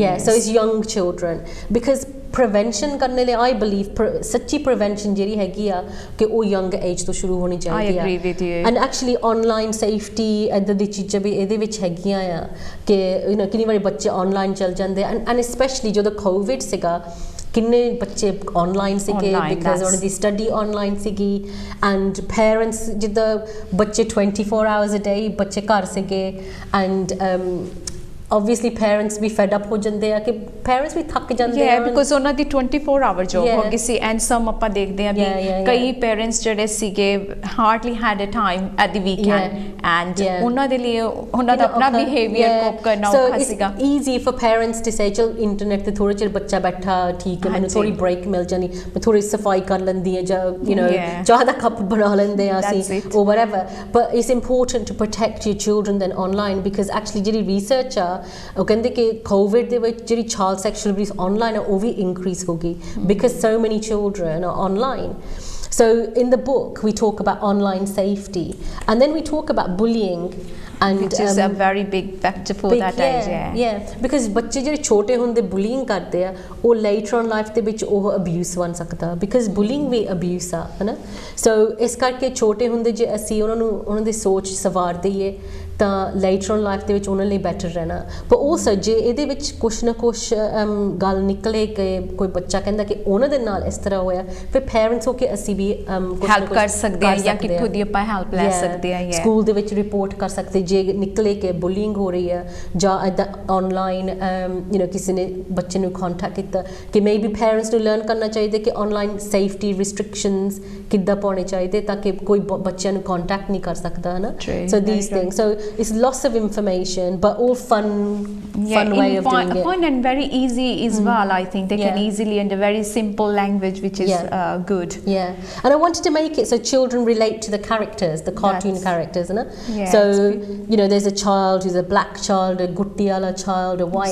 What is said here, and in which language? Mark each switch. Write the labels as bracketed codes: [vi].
[en] yeah, so it's young children, because prevention [hi] करने लिए [en] I believe [pa] सच्ची prevention ਜਿਹੜੀ ਹੈਗੀ ਆ ਕਿ ਉਹ young age ਤੋਂ ਸ਼ੁਰੂ ਹੋਣੀ ਚਾਹੀਦੀ ਆ। [en] I agree with you. [pa] And actually online safety ਇੱਦਾਂ ਦੀ ਚੀਜ਼ਾਂ ਵੀ ਇਹਦੇ ਵਿੱਚ ਹੈਗੀਆਂ ਆ ਕਿ you know ਕਿੰਨੀ ਵਾਰੀ ਬੱਚੇ online ਚੱਲ ਜਾਂਦੇ, and especially ਜਦੋਂ COVID ਸੀਗਾ ਕਿੰਨੇ ਬੱਚੇ ਆਨਲਾਈਨ ਸੀਗੇ ਬਿਕਾਜ਼ ਉਹਨਾਂ ਦੀ ਸਟੱਡੀ ਆਨਲਾਈਨ ਸੀਗੀ, ਐਂਡ ਪੇਰੈਂਟਸ ਜਿੱਦਾਂ ਬੱਚੇ [en] 24 hours a day [pa] ਬੱਚੇ ਘਰ ਸੀਗੇ, and obviously parents we fed up ਹੋ ਜਾਂਦੇ ਆ ਕਿ parents ਵੀ ਥੱਕ ਜਾਂਦੇ ਆ because ਉਹਨਾਂ ਦੀ 24 hour job ਹੋ ਗਈ ਸੀ, and some ਆਪਾਂ ਦੇਖਦੇ ਆ ਵੀ ਕਈ parents ਜਿਹੜੇ ਸੀਗੇ [en] hardly had a time at the weekend, [pa] and ਉਹਨਾਂ ਦੇ ਲਈ ਉਹਨਾਂ ਦਾ ਆਪਣਾ behavior cope ਕਰਨਾ ਔਖਾ ਸੀਗਾ। [en] so it's easy for parents to say [pa] ਚਲ ਇੰਟਰਨੈਟ ਤੇ ਥੋੜੇ ਚਿਰ ਬੱਚਾ ਬੈਠਾ ਠੀਕ ਹੈ, ਮੈਨੂੰ ਥੋੜੀ ਬ੍ਰੇਕ ਮਿਲ ਜਾਣੀ, ਮੈਂ ਥੋੜੀ ਸਫਾਈ ਕਰ ਲੈਂਦੀ ਆ, ਜਾਂ you know ਚਾਹ ਦਾ ਕੱਪ ਬਣਾ ਲੈਂਦੇ ਆ ਅਸੀਂ or whatever, [en] but it's important to protect your children then online, [pa] because actually ਜਿਹੜੀ research ਆ ਉਹ ਕਹਿੰਦੇ ਕਿ ਕੋਵਿਡ ਦੇ ਵਿੱਚ ਜਿਹੜੀ ਚਾਈਲਡ ਸੈਕਸ਼ੂਅਲ ਅਬਿਊਜ਼ ਆਨਲਾਈਨ ਆ ਉਹ ਵੀ ਇਨਕਰੀਜ਼ ਹੋ ਗਈ [en] because so many children are online. So in the book we talk about online safety, and then we talk about bullying, and which is a very big factor for that age. [pa] Yeah, because ਬੱਚੇ ਜਿਹੜੇ ਛੋਟੇ ਹੁੰਦੇ bullying ਕਰਦੇ ਆ ਉਹ later on life ਦੇ ਵਿੱਚ ਉਹ abuse ਬਣ ਸਕਦਾ, because bullying ਵੀ abuse ਆ, ਹੈ ਨਾ। so ਇਸ ਕਰਕੇ ਛੋਟੇ ਹੁੰਦੇ ਜੇ ਅਸੀਂ ਉਹਨਾਂ ਦੀ ਸੋਚ ਸਵਾਰ ਦਈਏ ਤਾਂ later on life ਦੇ ਵਿੱਚ ਉਹਨਾਂ ਲਈ better ਰਹਿਣਾ। but also ਜੇ ਇਹਦੇ ਵਿੱਚ ਕੁਛ ਨਾ ਕੁਛ ਗੱਲ ਨਿਕਲੇ ਕਿ ਕੋਈ ਬੱਚਾ ਕਹਿੰਦਾ ਕਿ ਉਹਨਾਂ ਦੇ ਨਾਲ ਇਸ ਤਰ੍ਹਾਂ ਹੋਇਆ, ਫਿਰ parents ਹੋ ਕੇ ਅਸੀਂ ਵੀ ਹੈਲਪ ਕਰ ਸਕਦੇ ਆ, ਜਾਂ ਕਿੱਥੋਂ ਦੀ ਆਪਾਂ ਹੈਲਪ ਲੈ ਸਕਦੇ ਆ, ਸਕੂਲ ਦੇ ਵਿੱਚ ਰਿਪੋਰਟ ਕਰ ਸਕਦੇ ਜੇ ਨਿਕਲੇ ਕਿ ਬੁਲਿੰਗ ਹੋ ਰਹੀ ਹੈ, ਜਾਂ ਇੱਦਾਂ ਆਨਲਾਈਨ ਯੂ ਨੋ ਕਿਸੇ ਨੇ ਬੱਚੇ ਨੂੰ ਕੰਟੈਕਟ ਕੀਤਾ, ਕਿ ਮੇਬੀ ਪੇਰੈਂਟਸ ਨੂੰ ਲਰਨ ਕਰਨਾ ਚਾਹੀਦਾ ਕਿ ਆਨਲਾਈਨ ਸੇਫਟੀ ਰਿਸਟ੍ਰਿਕਸ਼ਨਸ ਕਿੱਦਾਂ ਪਾਉਣੇ ਚਾਹੀਦੇ ਤਾਂ ਕਿ ਕੋਈ ਬੱਚਿਆਂ ਨੂੰ ਕੰਟੈਕਟ ਨਹੀਂ ਕਰ ਸਕਦਾ, ਹੈ ਨਾ। [en] So these things, so it's lots of information, but all fun way of doing it. Fun and very easy as well. I think they can easily, and a very simple language, which is good. Yeah, and I wanted to make it so children relate to the characters, the cartoon characters, Yeah, so you know, there's a child who's a black child, a guttiala child, a white